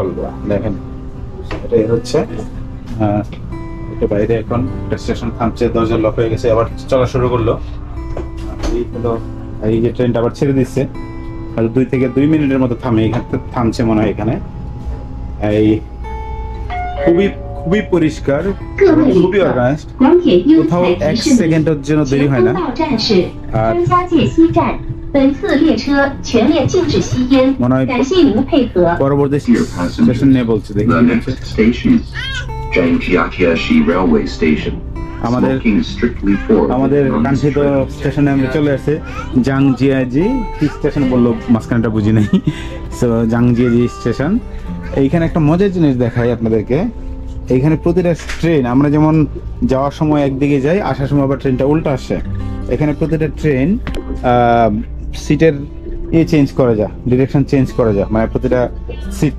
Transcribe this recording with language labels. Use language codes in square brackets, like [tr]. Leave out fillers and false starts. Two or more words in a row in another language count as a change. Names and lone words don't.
[bn] দেখেন এটাই হচ্ছে এটা বাইরে, এখন একটা স্টেশন থামছে, দরজা লক হয়ে গেছে, আবার চলা শুরু করলো। এই হলো এই যে ট্রেনটা আবার ছেড়ে দিচ্ছে, 2 থেকে 2 মিনিটের মতো থামে, এখানে থামছে মনে হয় এখানে। এই খুবই খুবই পরিষ্কার, [zh] 各位旅 [bn] খুবই [zh] 客， [bn] অর্গানাইজড, [zh] 广铁英 [bn] কোথাও [zh] 彩 [bn] এক [zh] 提示您， [bn] সেকেন্ডের জন্য দেরি [zh] 前 [bn] হয় না। [zh] 通道站是 [bn] আর [zh] 张家界西站，本次列车全面禁止吸烟， [bn] মনে হয় [zh] 感谢您配合。 [bn] পরবর্তী [en] Dear [bn] স্টেশন নিয়ে [en] passengers, [bn] বলছে, দেখি [en] the [bn] কি বলছে। [en] next station is Zhangjiajieshi Railway Station. [bn] আমাদের [en] Smoking is strictly forbidden [bn] আমাদের [en] on this [bn] কাঙ্ক্ষিত [en] train. [bn] স্টেশনে আমরা চলে আসছে, জাংজিয়াজি কি স্টেশন বললো মাঝখানটা বুঝি নাই। সো জাংজিয়াজি স্টেশন। এইখানে একটা মজার জিনিস দেখাই আপনাদেরকে, এইখানে প্রতিটা ট্রেন আমরা যেমন যাওয়ার সময় একদিকে যাই, আসার সময় আবার ট্রেনটা উল্টো আসে। এখানে প্রতিটা ট্রেন সিটের চেঞ্জ করা যায়, [en] direction change [bn] করা যায়, মানে প্রতিটা সিট।